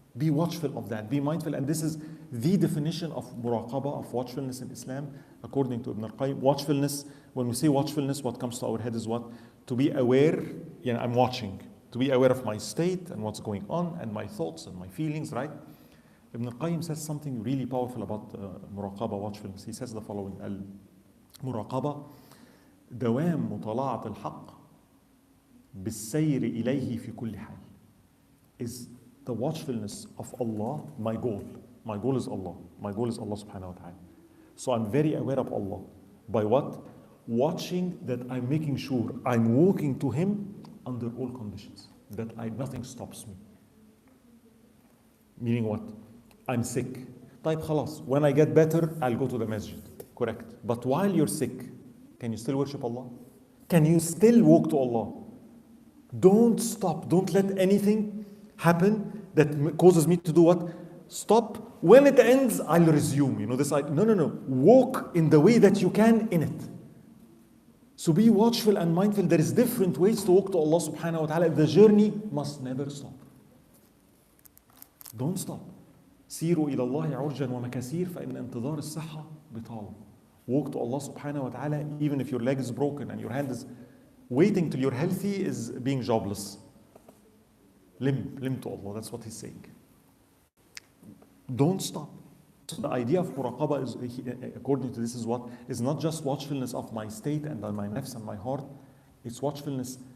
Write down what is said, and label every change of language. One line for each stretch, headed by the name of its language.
English: Be watchful of that. Be mindful. And this is the definition of muraqabah, of watchfulness in Islam, according to Ibn al-Qayyim. Watchfulness, when we say watchfulness, what comes to our head is what? To be aware, I'm watching. To be aware of my state and what's going on and my thoughts and my feelings, right? Ibn al-Qayyim says something really powerful about muraqabah, watchfulness. He says the following:
Arabic: المراقبة دوام مطالعة الحق بالسير إليه في كل حال.
English: Is the watchfulness of Allah my goal? My goal is Allah. My goal is Allah subhanahu wa ta'ala. So I'm very aware of Allah. By what? Watching that I'm making sure I'm walking to Him under all conditions. That nothing stops me. Meaning what? I'm sick.
Arabic: طيب خلاص.
English: When I get better, I'll go to the masjid. Correct. But while you're sick, can you still worship Allah? Can you still walk to Allah? Don't stop. Don't let anything happen that causes me to do what? Stop. When it ends, I'll resume. No. Walk in the way that you can in it. So be watchful and mindful. There is different ways to walk to Allah subhanahu wa ta'ala. The journey must never stop. Don't stop.
Arabic: سيروا إلى الله عرجا ومكاسير فإن انتظار الصحة بطالة.
English: Walk to Allah subhanahu wa ta'ala even if your leg is broken and your hand is waiting till you're healthy is being jobless. Limb to Allah. That's what he's saying. Don't stop. So the idea of muraqabah is, according to this, is not just watchfulness of my state and my nafs and my heart. It's watchfulness.